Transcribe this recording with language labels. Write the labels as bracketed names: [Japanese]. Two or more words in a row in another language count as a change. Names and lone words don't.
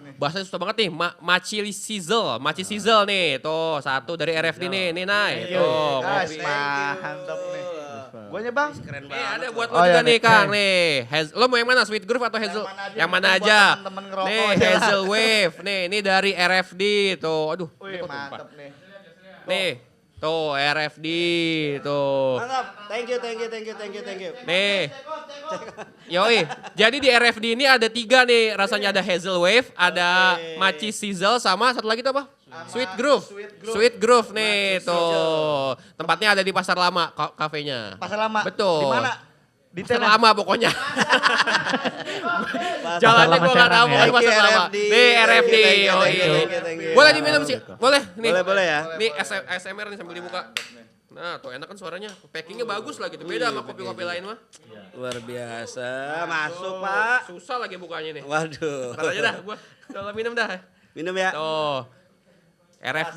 [Indonesian] nih. bahasanya susah banget nih. Maci sizzle nih. Tuh, satu dari RFD nih. Nih, Nay. Tuh, Guys, kopi. mantap nih. Guanya Bang. Keren Nih banget. ada buat lo Oh, juga iya, nih nih. Kang nih. Lo mau yang mana? Sweet Groove atau Hazel? Yang mana buat aja? temen-temen ngerokok Nih aja lah. Hazel Wave. Nih ini dari RFD tuh. Aduh. Wih, ini kok tumpah. mantap nih. Nih. Tuh RFD tuh. Mantap. [English] Thank you. [Indonesian] Nih. Yoi. Jadi di RFD ini ada 3 nih. Rasanya ada Hazel Wave, ada Maci Sizzle sama satu lagi tuh apa? Sweet Groove. Sweet Groove nih tuh. Tempatnya ada di Pasar Lama kafenya. Pasar Lama. Betul. Di mana? Di Pasar Tena. Lama pokoknya. Jalannya Lama gua nggak tahu Serang ya. pokoknya Pasar [English] Thank you, [Indonesian] Lama. RFD. Nih RFD. [English] Thank you, [Indonesian] Yoi. [English] thank you. [Indonesian] Boleh diminum sih? Boleh nih. Boleh ya. Nih ASMR nih sambil dibuka. Nah tuh enak kan suaranya. Packingnya bagus lah gitu. Beda sama kopi-kopi lain mah. Luar biasa. Masuk Pak. Susah lagi bukanya nih. Waduh. Ntar aja dah gua. Kalau minum dah. Minum ya. Tuh. RFD.